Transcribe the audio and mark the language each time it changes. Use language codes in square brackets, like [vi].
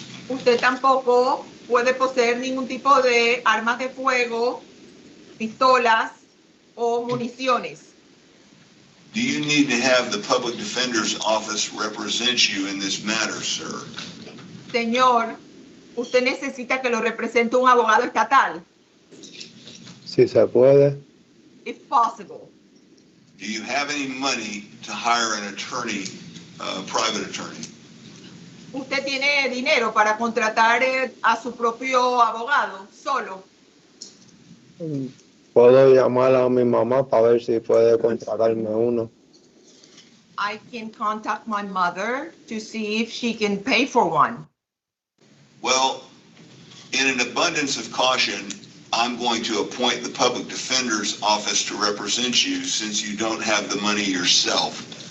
[es] Usted tampoco puede poseer ningún tipo de armas de fuego, pistolas o municiones. [en] Do you need to have the public defender's office represent you in this matter, sir? [es] Señor, usted necesita que lo represente un abogado estatal. Si se puede. [en] If possible. Do you have any money to hire an attorney, private attorney? [es] ¿Usted tiene dinero para contratar a su propio abogado solo? Puedo llamar a mi mamá para ver si puede contratarme uno. [en] I can contact my mother to see if she can pay for one. Well, in an abundance of caution, I'm going to appoint the public defender's office to represent you since you don't have the money yourself.